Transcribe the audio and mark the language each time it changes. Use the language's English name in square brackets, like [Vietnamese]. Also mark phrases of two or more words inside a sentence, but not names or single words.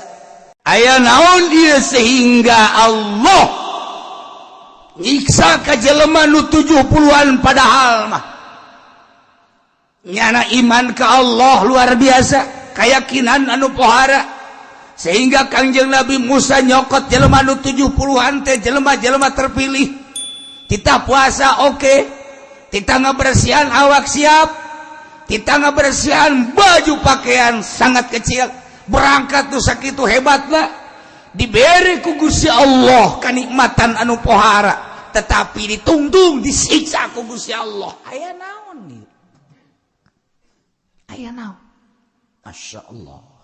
[Sundanese] Aya naon ieu sehingga Allah nyiksa ka jelema nu 70-an padahal mah nyana iman ka Allah luar biasa, keyakinan anu pohara sehingga Kangjeng Nabi Musa nyokot jelema nu 70-an teh jelema-jelema terpilih. [Indonesian] Kita puasa oke. [Sundanese] Kita ngabersihan awak siap, kita ngabersihan baju pakaian [Indonesian] sangat kecil, [Sundanese] berangkat tuh sakitu hebatna, diberi ku Gusti Allah kanikmatan anu pohara, tetapi ditungtung disiksa ku Gusti Allah. Aya naon nih? Aya naon? [Arabic] ما شاء الله.